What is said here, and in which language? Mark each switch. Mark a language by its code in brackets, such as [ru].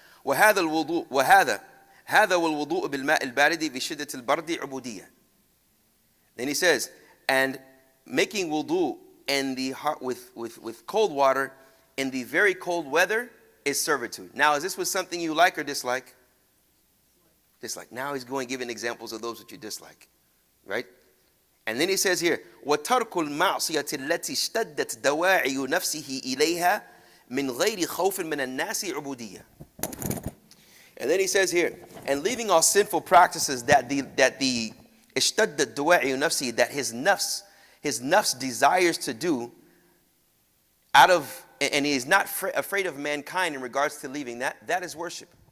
[ar] وهذا الوضوء والوضوء بالماء البارد بشدة البرد عبودية. [en] Then he says, and making wudu in the heart with cold water in the very cold weather is servitude. Now, is this was something you like or dislike? Dislike. Now he's going giving examples of those that you dislike, right? And then he says here, [ar] وَتَرْكُ الْمَعْصِيَةِ الَّتِي اشْتَدَّتْ دَوَاعِيُ نَفْسِهِ إِلَيْهَا مِنْ غَيْرِ خَوْفٍ مِنَ النَّاسِ عُبُودِيَّةٌ. [en] And then he says here, and leaving all sinful practices that the [ar] اشتدت دواعي نفسه, [en] that his nafs desires to do out of, and he is not afraid of mankind in regards to leaving that is worship.